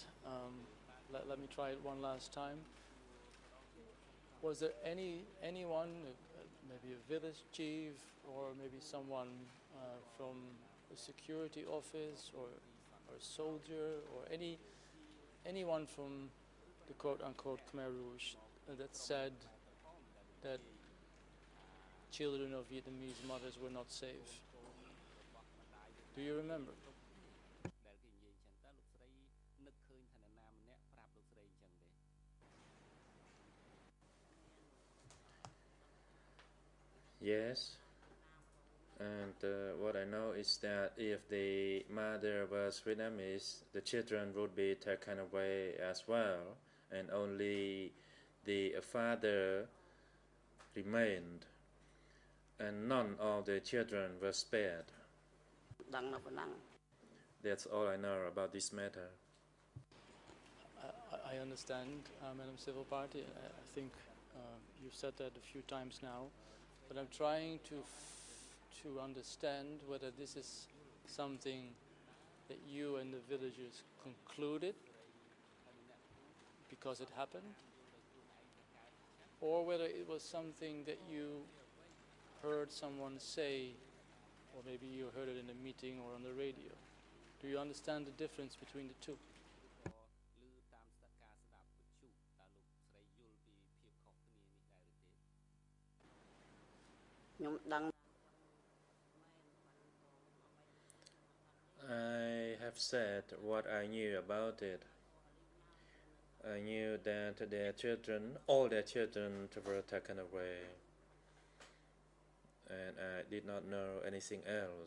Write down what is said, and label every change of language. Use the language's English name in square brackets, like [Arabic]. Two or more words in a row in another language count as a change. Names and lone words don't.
[English] Let me try it one last time. Was there anyone, maybe a village chief or maybe someone from a security office or a soldier or anyone from the quote-unquote Khmer Rouge that said that children of Vietnamese mothers were not safe? Do you remember? [Khmer] ដែលគេនិយាយអញ្ចឹងតើលោកស្រីនឹកឃើញថានរណាម្នាក់ប្រាប់លោកស្រីអញ្ចឹងទេ [English] Yes. And what I know is that if the mother was Vietnamese, the children would be taken away as well, and only the father remained, and none of the children were spared. [Khmer] ដឹងនៅប៉ុណ្ណឹង [English] That's all I know about this matter. I understand, Madam Civil Party. I think you've said that a few times now, but I'm trying to understand whether this is something that you and the villagers concluded because it happened, or whether it was something that you heard someone say, or maybe you heard it in a meeting or on the radio. Do you understand the difference between the two? [Khmer] ឬតាមស្ដាប់ការស្ដាប់វិទ្យុតើលោកស្រីយល់ពីភាពខុសគ្នានេះដែរឬទេ ខ្ញុំដឹង [English] I have said what I knew about it. I knew that their children, all their children were taken away, and I did not know anything else.